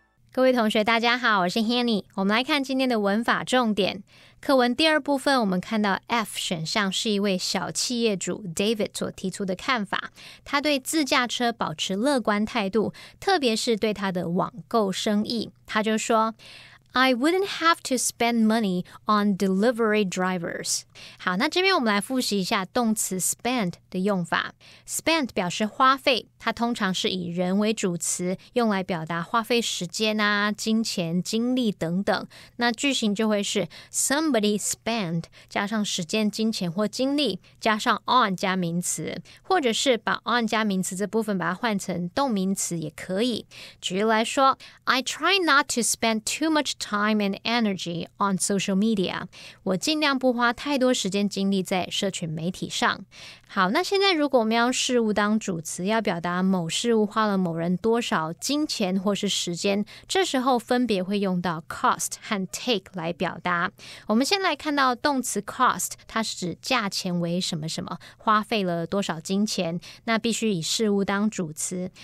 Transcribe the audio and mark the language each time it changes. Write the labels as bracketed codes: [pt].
[zh] 各位同学大家好，我是 Hanny。我们来看今天的文法重点。课文第二部分我们看到 F 选项是一位小企业主 David 所提出的看法。他对自驾车保持乐观态度，特别是对他的网购生意。他就说 [en] I wouldn't have to spend money on delivery drivers. [zh] 好，那这边我们来复习一下动词 spend 的用法。 Spend 表示花费，它通常是以人为主词，用来表达花费时间啊、金钱、精力等等。那句型就会是 somebody spend 加上时间、金钱或精力，加上 on 加名词，或者是把 on 加名词这部分把它换成动名词也可以。 [en] 举例来说 I try not to spend too much time and energy on social media. [zh] 我尽量不花太多时间精力在社群媒体上。好，那现在如果我们要用事物当主词，要表达某事物花了某人多少金钱或是时间，这时候分别会用到 cost 和 take 来表达。我们先来看到动词 cost， 它是指价钱为什么什么，花费了多少金钱，那必须以事物当主词。